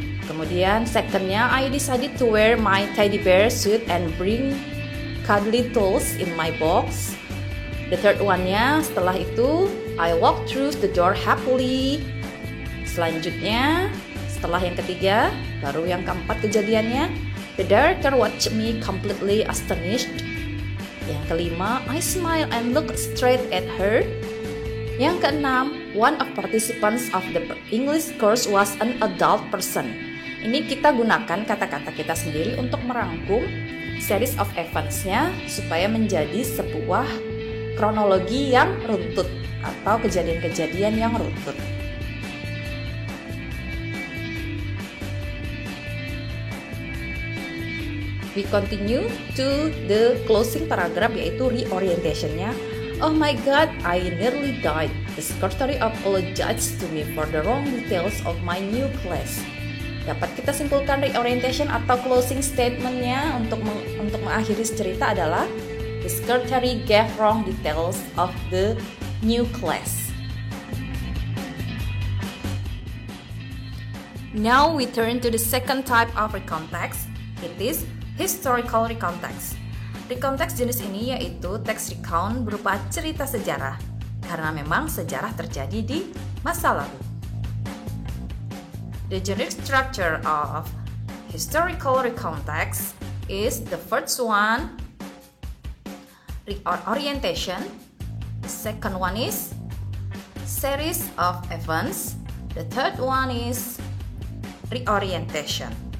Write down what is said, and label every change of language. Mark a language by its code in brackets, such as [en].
[id] Kemudian [en] second-nya, I decided to wear my teddy bear suit and bring cuddly tools in my box. The third one-nya, [id] setelah itu, [en] I walked through the door happily. [id] Selanjutnya, setelah yang ketiga, baru yang keempat kejadiannya, [en] the director watched me completely astonished. [id] Yang kelima, [en] I smiled and looked straight at her. [id] Yang keenam, [en] one of participants of the English course was an adult person. [id] Ini kita gunakan kata-kata kita sendiri untuk merangkum series of events-nya supaya menjadi sebuah kronologi yang runtut atau kejadian-kejadian yang runtut. [en] We continue to the closing paragraph [id] yaitu [en] reorientation-nya. Oh my god, I nearly died. The secretary apologized to me for the wrong details of my new class. [id] Dapat kita simpulkan reorientation atau closing statement-nya untuk mengakhiri cerita adalah [en] the secretary gave wrong details of the new class. Now we turn to the second type of recontext. It is historical recontext. [id] Recontext jenis ini yaitu text recount berupa cerita sejarah, karena memang sejarah terjadi di masa lalu. [en] The generic structure of historical recontext is the first one, orientation. The second one is series of events. The third one is reorientation.